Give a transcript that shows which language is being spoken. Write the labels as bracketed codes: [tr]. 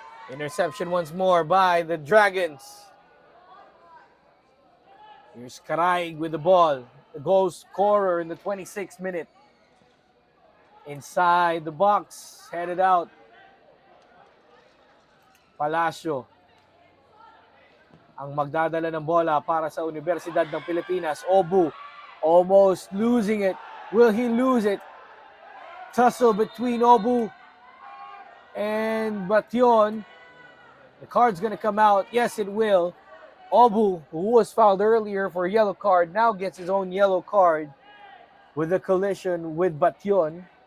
[en] Interception once more by the Dragons. Here's Karaig with the ball. The goal scorer in the 26th minute. Inside the box, headed out. [tl] Palacio ang magdadala ng bola para sa Universidad ng Pilipinas. [en] Obu almost losing it. Will he lose it? Tussle between Obu and Bation. The card's going to come out. Yes, it will. Obu, who was fouled earlier for a yellow card, now gets his own yellow card with a collision with Bation.